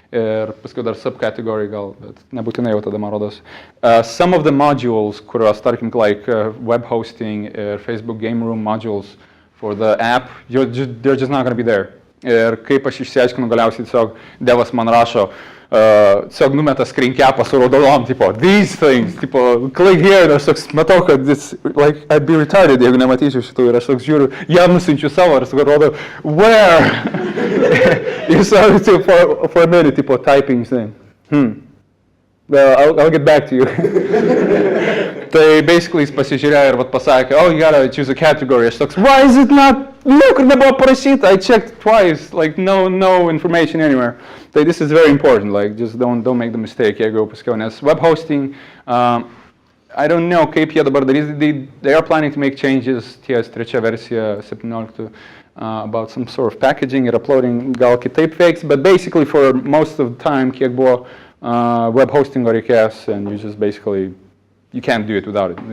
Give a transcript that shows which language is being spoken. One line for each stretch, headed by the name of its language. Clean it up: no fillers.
Lithuanian: ir paskui dar subcategory gal, bet nebūtinai jau tada man rodos.
English: Some of the modules,
Lithuanian: kurios, tarkim,
English: like web hosting ir Facebook Game Room modules for the app, they're just not going to be there.
Lithuanian: Ir kaip aš išsiaiškinu galiausiai, tiesiog devas man rašo, tiesiog numeta screen capą su raudonom, tipo,
English: these things,
Lithuanian: tipo,
English: click here,
Lithuanian: ir aš toks matau, kad
English: it's, like, I'd be retarded,
Lithuanian: jeigu nematyčiau šitų, ir aš toks žiūriu, jam nusinčiu savo, ir sakau, rodo, where?
English: You saw it for a minute, tipo, typing thing. Well, I'll get back to you.
Lithuanian: Tai basically jis pasižiūrėjo ir vat pasakė,
English: oh, you gotta choose a category.
Lithuanian: Aš toks,
English: why is it not? Look,
Lithuanian: nebuvo parašyta.
English: I checked twice, like no information anywhere. Tai this is very important, like just don't make the mistake,
Lithuanian: jeigu paskiau, nes web hosting,
English: I don't know
Lithuanian: kaip jie dabar darys,
English: they are planning to make changes
Lithuanian: ties trečia versija 17
English: about some sort of packaging ir uploading
Lithuanian: gal kitaip veiks,
English: but basically for most of the time,
Lithuanian: kiek buvo web hosting reikės,
English: and you just basically, you can't do it without it.